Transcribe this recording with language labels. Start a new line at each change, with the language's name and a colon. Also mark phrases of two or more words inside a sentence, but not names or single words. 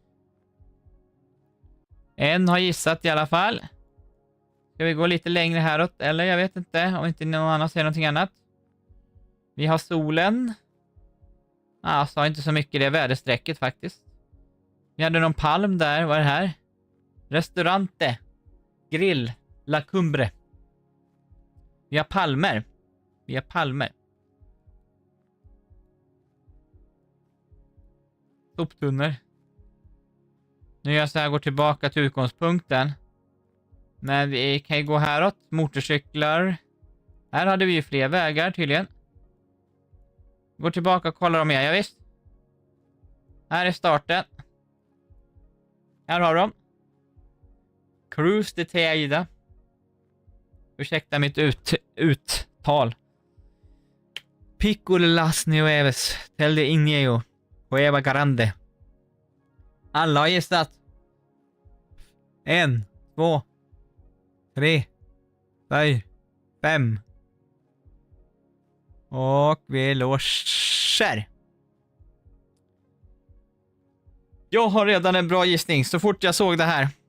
Swedish: En har gissat i alla fall. Ska vi gå lite längre häråt? Eller jag vet inte. Om inte någon annan säger någonting annat. Vi har solen. Jag sa inte så mycket det väderstrecket faktiskt. Vi hade någon palm där. Vad är det här? Restaurante. Grill. La Cumbre. Vi har palmer. Vi har palmer. Soptunnor. Nu gör jag så här, går tillbaka till utgångspunkten. Men vi kan ju gå häråt. Motorcyklar. Här hade vi ju fler vägar tydligen. Går tillbaka och kollar dem igen. Ja, visst. Här är starten. Här har de. Cruz de Tejeda. Ursäkta mitt uttal. Pico de las Nieves. Telde Ineo. Cueva Grande. Alla har gissat. 1, 2, 3, 4, 5. Och vi låser. Jag har redan en bra gissning så fort jag såg det här.